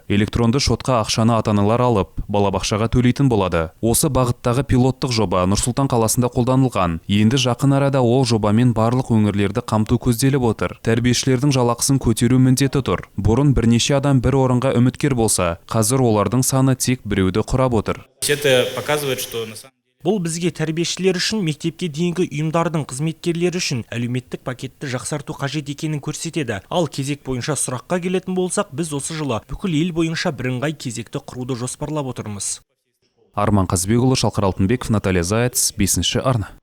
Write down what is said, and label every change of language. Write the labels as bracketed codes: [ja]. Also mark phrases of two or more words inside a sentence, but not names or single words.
[kk] Электронды шотқа ақшаны ата-аналар алып, балабақшаға төлейтін болады. Осы бағыттағы пилоттық жоба Нұр-Сұлтан қаласында қолданылған. Енді жақын арада ол жобамен барлық өңірлерді қамту көзделіп отыр. Тәрбиешілердің жалақысын көтеру міндеті тұр. Бұрын бірнеше адам бір орынға үміткер болса, қазір олардың саны тек біреуді құрап отыр. [ru] Это показывает, что [kk] Бұл бізге тәрбиешілер үшін, мектепке дейінгі ұйымдардың қызметкерлері үшін әлеуметтік пакетті жақсарту қажет екенін көрсетеді. Ал кезек бойынша сұраққа келетін болсақ, біз осы жылы бүкіл ел бойынша бірыңғай кезекті құруды жоспарлап отырмыз. Арман Қазбекұлы, Шалқар Алтынбеков, Наталья Заяц, 5-ші арна.